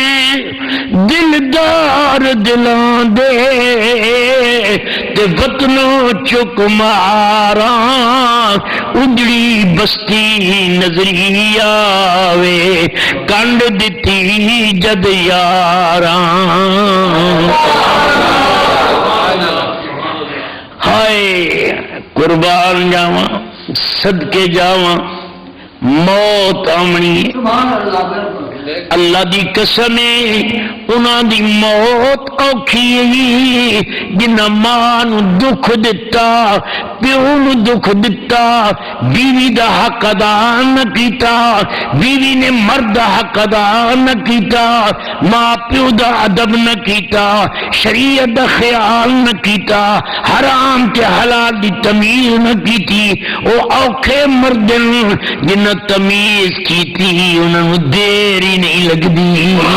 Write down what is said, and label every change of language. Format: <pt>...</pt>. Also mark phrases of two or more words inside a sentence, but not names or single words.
<pa>دلدار دلاں دے، تے وطنوں چک ماراں، اجڑی بستی نظری آوے، کنڈ دتی جد یاراں۔ ہائے قربان جاواں، صدقے جاواں، موت آمنی، اللہ دی قسم انہاں دی موت اوکھی، جنہاں ماں نو دکھ دتا، پیو نو دکھ دتا، بیوی دا حق ادا نہ کیتا، بیوی نے مرد دا حق ادا نہ کیتا، ماں پیو دا ادب نہ کیتا، شریعت دا خیال نہ کیتا، حرام تے حلال دی تمیز نہ کیتی، او اوکھے مردن جنہاں تمیز کیتی، انہاں نو دیر ہی نہیں لگدی۔</pa>